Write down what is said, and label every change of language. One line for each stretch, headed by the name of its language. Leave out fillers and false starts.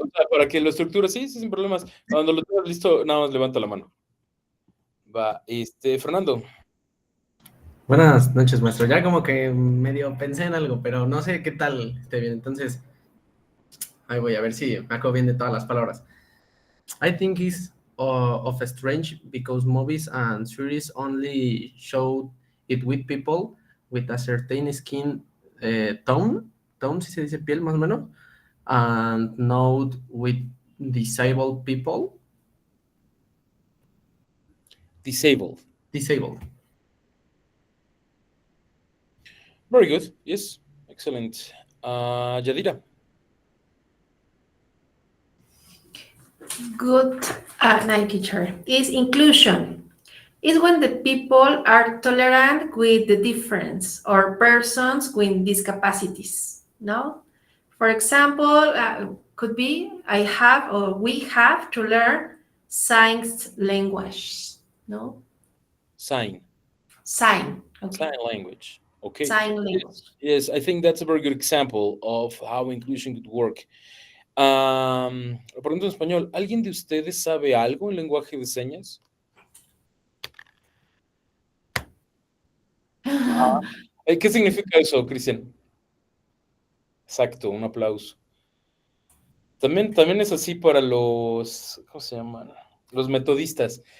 Spanish: O sea, para que lo estructure, sí, sin problemas. Cuando lo tengas listo, nada más levanta la mano. Va, Fernando. Buenas noches, maestro. Ya como que medio pensé en algo, pero no sé qué tal esté bien. Entonces, ahí voy a ver si me acuerdo bien de todas las palabras.
English: I think it's of strange because movies and series only show it with people with a certain skin tone,
Spanish: si se dice piel más o menos,
English: and not with disabled people. Disabled. Very good. Yes. Excellent. Yadira. Good night, teacher. Is inclusion. Is when the people are tolerant with the difference or persons with discapacities. No? For example, could be I have or we have to learn sign language. No? Sign. Okay. Sign language. Okay. Sign language. Yes, I think that's a very good example of how inclusion could work.
Spanish: Lo pregunto en español. ¿Alguien de ustedes sabe algo en lenguaje de señas? ¿Qué significa eso, Cristian? Exacto, un aplauso. También es así para los, ¿cómo se llaman? los metodistas.